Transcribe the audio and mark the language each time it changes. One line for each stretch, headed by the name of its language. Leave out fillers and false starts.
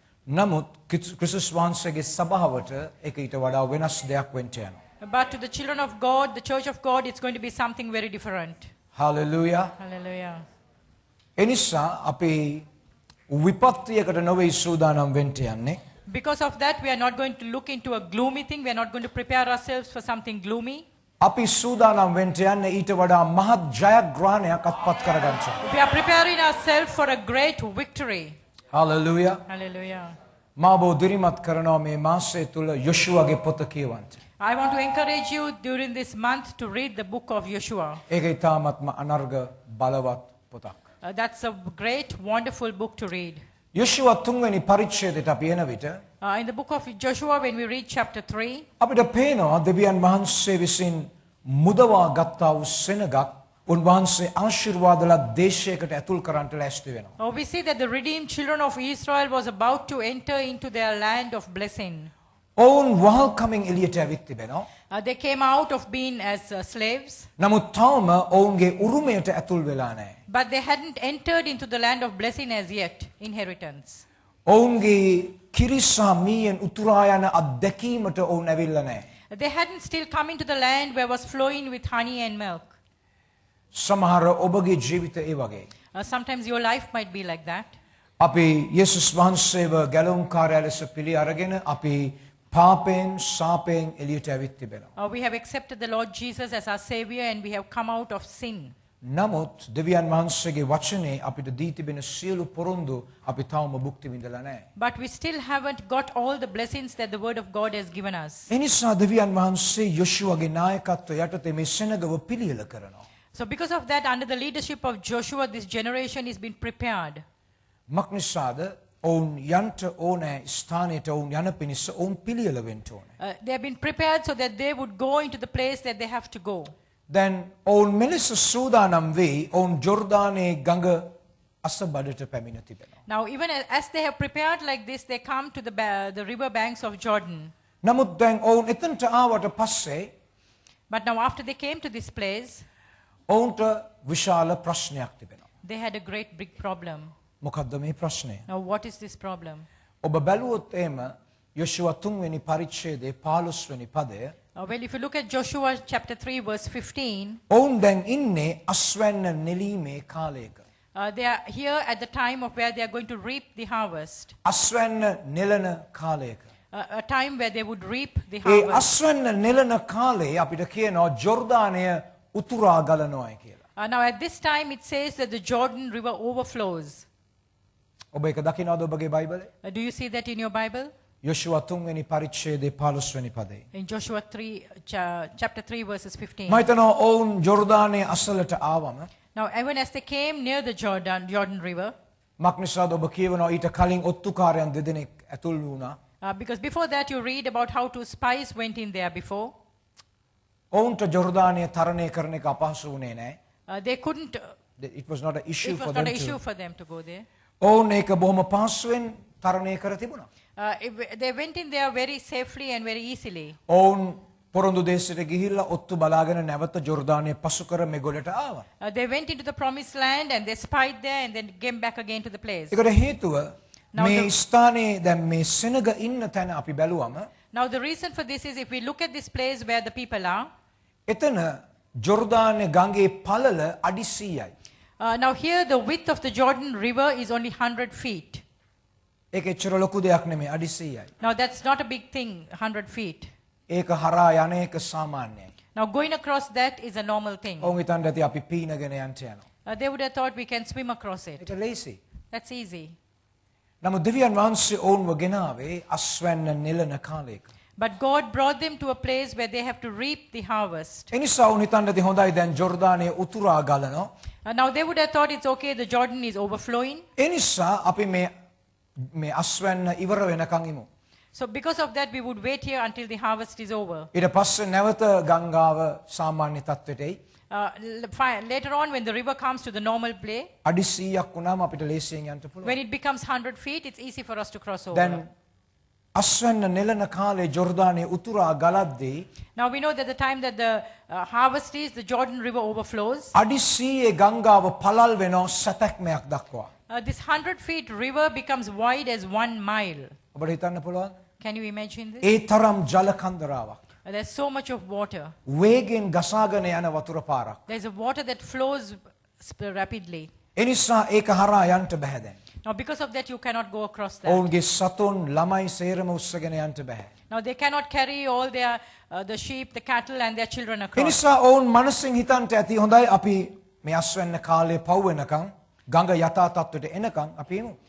Sinhala: නමුත් ක්‍රිස්තුස් වහන්සේගේ සභාවට ඒක ඊට වඩා වෙනස් දෙයක් වෙන්න යනවා.
English: But to the children of God, the church of God, it's going to be something very different. Hallelujah. Hallelujah.
Sinhala: එනිසා අපි විපත්තියකට නොවේ සූදානම් වෙන්න යන්නේ.
English: Because of that, we are not going to look into a gloomy thing. We are not going to prepare ourselves for something gloomy.
Sinhala: අපි සූදානම් වෙන්න යන්නේ ඊට වඩා මහත් ජයග්‍රහණයක් අත්පත් කරගන්න.
English: We are preparing ourselves for a great victory. Hallelujah. Hallelujah.
Sinhala: මා ඔබ දිරිමත් කරනවා මේ මාසය තුල යොෂුවගේ පොත කියවන්න.
English: I want to encourage you during this month to read the book of Joshua.
Sinhala: ඒක ඊටාත්ම අනර්ග බලවත් පොතක්.
English: That's a great, wonderful book to read.
Sinhala: යොෂුව තුන්වෙනි පරිච්ඡේදයට අපි එන විට
English: In the book of Joshua, when we read chapter 3,
Sinhala: අපිට පේනවා දෙවියන් වහන්සේ විසින් මුදවා ගත්තා වූ සෙනගක් උන්වහන්සේ ආශිර්වාදලත් දේශයකට ඇතුල් කරන්නට ලෑස්ති වෙනවා.
English: we see that the redeemed children of Israel was about to enter into their land of blessing.
Sinhala: ඔවුන් වහල්කමින් එළියට ඇවිත් තිබෙනවා.
English: They came out of being as slaves,
Sinhala: නමුත් තවම ඔවුන්ගේ උරුමයට ඇතුල් වෙලා නැහැ.
English: but they hadn't entered into the land of blessing as yet, inheritance.
Sinhala: ඔවුන්ගේ කිරිසා මීයෙන් උතුරා යන අත්දැකීමට ඔවුන් ඇවිල්ලා නැහැ.
English: They hadn't still come into the land where was flowing with honey and milk.
Sinhala: සමහර ඔබගේ ජීවිතය ඒ වගේ.
English: Sometimes your life might be like that.
Sinhala: අපි යේසුස් වහන්සේව ගැලවුම්කාරයා ලෙස පිළි අරගෙන අපි පාපෙන් සාපෙන් එළියට ඇවිත් තිබෙනවා.
English: We have accepted the Lord Jesus as our Savior and we have come out of sin.
Sinhala: නමුත් දෙවියන් වහන්සේගේ වචනේ අපිට දී තිබෙන සියලු පොරොන්දු අපි තවම භුක්ති විඳලා නැහැ.
English: But we still haven't got all the blessings that the Word of God has given us.
Sinhala: එනිසා දෙවියන් වහන්සේ යොෂුවගේ නායකත්වය යටතේ මේ සෙනගව පිළියෙල කරනවා.
English: So because of that, under the leadership of Joshua, this generation is being prepared.
Sinhala: මක්නිසාද ඔවුන් යන්ට ඕනෑ ස්ථානයට ඔවුන් යන පිණිස ඔවුන් පිළියෙල වෙන්න ඕනේ.
English: They have been prepared so that they would go into the place that they have to go.
Sinhala: දැන් ඔවුන් මෙලෙස සූදානම් වෙයි ඔවුන් ජෝර්දානයේ ගඟ අසබඩට පැමිණ තිබෙනවා.
English: Now, even as they have prepared like this, they come to the river banks of Jordan.
Sinhala: නමුත් දැන් ඔවුන් එතනට ආවට පස්සේ
English: But now after they came to this place,
Sinhala: ඔවුන්ට විශාල ප්‍රශ්නයක් තිබෙනවා.
English: they had a great big problem.
Sinhala: මොකද්ද මේ ප්‍රශ්නය?
English: Now, what is this problem?
Sinhala: ඔබ බැලුවොත් එහෙම යොෂුව 3 වෙනි පරිච්ඡේදයේ 15 වෙනි පදය
English: Well, if you look at Joshua chapter 3 verse 15,
Sinhala: ඔවුන් දැන් ඉන්නේ අස්වැන්න නෙලීමේ කාලයක.
English: they are here at the time of where they are going to reap the harvest.
Sinhala: අස්වැන්න නෙලන කාලයක.
English: A time where they would reap the
Sinhala: A
English: harvest.
Sinhala: අස්වැන්න නෙලන කාලේ අපිට කියනවා ජෝර්දානය උතුරා ගලනවායි කියලා.
English: Now at this time it says that the Jordan river overflows.
Sinhala: ඔබ ඒක දකින්නවද ඔබගේ බයිබලේ?
English: Do you see that in your Bible?
Sinhala: යොෂුව 3 වෙනි පරිච්ඡේදයේ 15 වෙනි පදේ.
English: In Joshua 3, chapter 3 verses 15.
Sinhala: මම හිතනවා ඔවුන් ජෝර්දානයේ අසලට ආවම
English: Now even as they came near the Jordan river,
Sinhala: මක්නිසාද ඔබ කියවනවා ඊට කලින් ඔත්තුකාරයන් දෙදෙනෙක් ඇතුල් වුණා.
English: because before that you read about how two spies went in there before.
Sinhala: ඔවුන්ට ජෝර්දානය තරණය කරන එක අපහසු වුණේ නැහැ.
English: They couldn't, It was not an issue it for was them not an issue to. for them to go there.
Sinhala: ඔවුන් ඒක බොහොම පහසුවෙන් තරණය කර තිබුණා.
English: They went in there very safely and very easily.
Sinhala: ඔවුන් පොරොන්දු දේශයට ගිහිල්ලා ඔත්තු බලාගෙන නැවත ජෝර්දානයේ පසු කර මෙගොඩට ආවා.
English: They went into the promised land and they spied there and then came back again to the place.
Sinhala: ඒකට හේතුව මේ ස්ථානයේ දැන් මේ සෙනග ඉන්න තැන අපි බැලුවම
English: Now the reason for this is if we look at this place where the people are,
Sinhala: එතන ජෝර්දානයේ ගඟේ පළල අඩි 100යි.
English: now here the width of the Jordan river is only 100 feet.
Sinhala: ඒක එච්චර ලොකු දෙයක් නෙමෙයි අඩි 100යි.
English: Now that's not a big thing, 100 feet.
Sinhala: ඒක හරහා යන එක සාමාන්‍යයි.
English: Now, going across that is a normal thing.
Sinhala: ඔවුන් හිතන්නේ ඇති අපි පීනගෙන යන්න යනවා.
English: They would have thought we can swim across it.
Sinhala: ඒක ලේසි.
English: That's easy.
Sinhala: නමුත් දෙවියන් වහන්සේ ඔවුන්ව ගෙනාවේ අස්වැන්න නෙලන කාලයක.
English: But God brought them to a place where they have to reap the harvest.
Sinhala: ඒ නිසා ඔවුන් හිතන්නේ ඇති හොඳයි දැන් ජෝර්දානයේ උතුරා ගලනවා.
English: Now, they would have thought it's okay, the Jordan is overflowing.
Sinhala: ඒ නිසා අපි මේ අස්වැන්න ඉවර වෙනකන් ඉමු.
English: So, because of that, we would wait here until the harvest is over.
Sinhala: ඊට පස්සේ නැවත ගංගාව සාමාන්‍ය තත්ත්වයට එයි.
English: Later on, when the river comes to the normal play,
Sinhala: අඩි 100ක් වුණාම අපිට ලේසියෙන් යන්න පුළුවන්.
English: when it becomes 100 feet, it's easy for us to cross over.
Sinhala: දැන් අස්වැන්න නෙලන කාලේ ජෝර්දානයේ උතුරා ගලද්දී
English: Now we know that the time that the harvest is, the Jordan River overflows.
Sinhala: අඩි 100 ගංගාව පළල් වෙනවා සතැක්මයක් දක්වා.
English: This 100 feet river becomes wide as 1 mile.
Sinhala: ඔබට හිතන්න පුළුවන්?
English: Can you imagine this?
Sinhala: ඒ තරම් ජල කන්දරාවක්.
English: There's so much of water.
Sinhala: වේගෙන් ගසාගෙන යන වතුර පාරක්.
English: There's a water that flows rapidly.
Sinhala: ඒ නිසා ඒක හරහා යන්න බෑ දැන්.
English: Now because of that, you cannot go across that.
Sinhala: ඔවුන්ගේ සතුන් ළමයි සේරම උස්සගෙන යන්න බෑ.
English: Now they cannot carry all their the sheep, the cattle and their children
Sinhala: A
English: across.
Sinhala: නිසා ඔවුන් මනසින් හිතන්ට ඇති හොඳයි අපි මේ අස්වැන්න කාලේ පව් වෙනකන් ගඟ යථා තත්ත්වයට එනකන් අපි එමු.